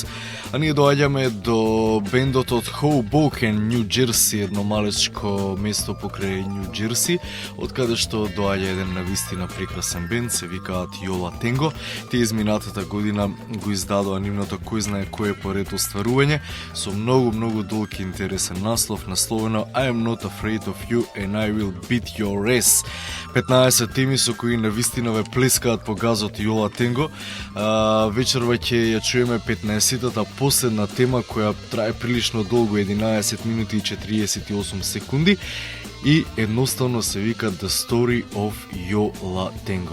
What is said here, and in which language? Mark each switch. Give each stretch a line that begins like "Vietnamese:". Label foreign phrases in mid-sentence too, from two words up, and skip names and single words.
Macedonian: А ние доаѓаме до бендот од Hoboken, Нью Джерси, едно малечко место покрај Нью Джерси, од каде што доаѓа еден навистина прекрасен бенд, се викаат Јола Тенго. Тие изминатата година го издадоа нивното кој знае кое поред остварување со многу долг и интересен наслов, насловено I am not afraid of you and I will beat your ass. 15 теми со кои навистина ве плескаат по газот Јола Тенго. Вечерва ќе ја чуеме 15-тата последна тема која трае прилично долго, 11 минути и 48 секунди и едноставно се вика The Story of Јола Тенго.